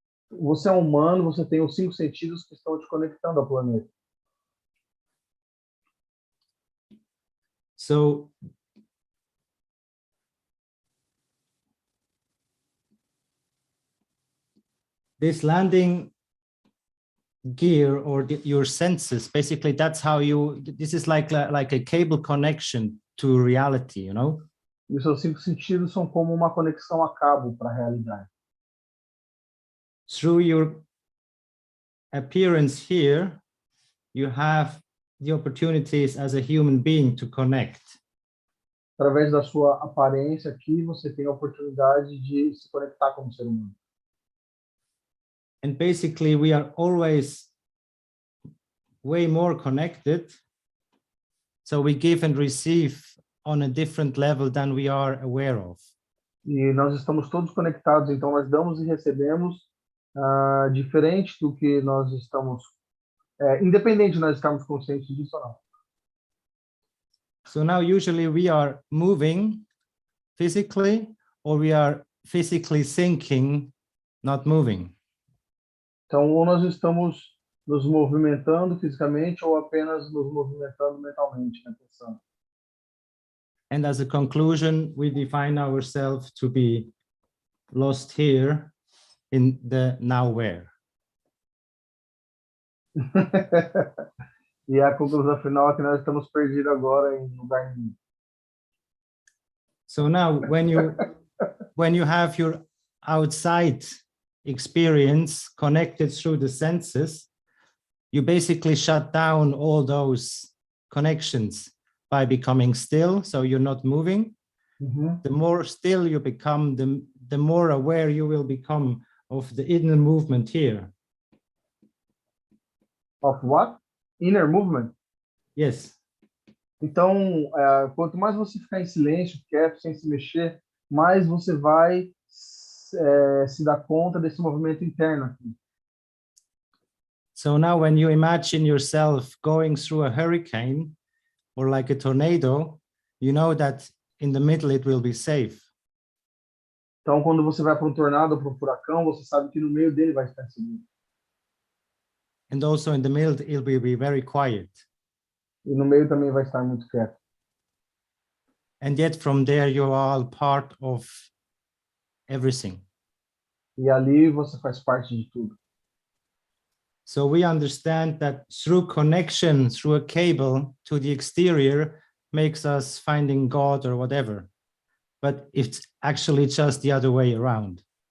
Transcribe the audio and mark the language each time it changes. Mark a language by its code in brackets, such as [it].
[pt] Você é humano, você tem os 5 sentidos que estão te conectando ao planeta. [en] So this landing gear or your senses, basically that's how this is like a cable connection to reality, you know? [pt] E os seus 5 sentidos são como uma conexão a cabo para a realidade. [en] Through your appearance here, you have the opportunities as a human being to connect. [pt] Através da sua aparência aqui, você tem a oportunidade de se conectar como ser humano. [en] And basically, we are always way more connected. So we give and receive on a different level than we are aware of. [pt] E nós estamos todos conectados, então nós damos e recebemos diferente do que nós estamos, independente de nós estarmos conscientes disso ou não. [en] So now usually we are moving physically, or we are physically thinking, not moving. [pt] Então, ou nós estamos nos movimentando fisicamente ou apenas nos movimentando mentalmente, né, pensando. [en] And as a conclusion, we define ourselves to be lost here in the now-where. [pt] E a conclusão final é que nós estamos perdidos agora em lugar nenhum. [en] So now when you have your outside experience connected through the senses, you basically shut down all those connections by becoming still, so you're not moving. The more still you become, the more aware you will become of the inner movement here. Of what? Inner movement? Yes. [pt] Então, quanto mais você ficar em silêncio, quieto, sem se mexer, mais você vai se dar conta desse movimento interno aqui. [en] So now when you imagine yourself going through a hurricane or like a tornado, you know that in the middle it will be safe. [pt] Então, quando você vai para um tornado ou para um furacão, você sabe que no meio dele vai estar seguro. [en] And also in the middle it will be very quiet. [pt] E no meio também vai estar muito quieto. [en] And yet from there you are all part of everything. [pt] E ali você faz parte de tudo. [en] So we understand that through connection, through a cable to the exterior, makes us finding God or whatever. But it's actually just the other way around.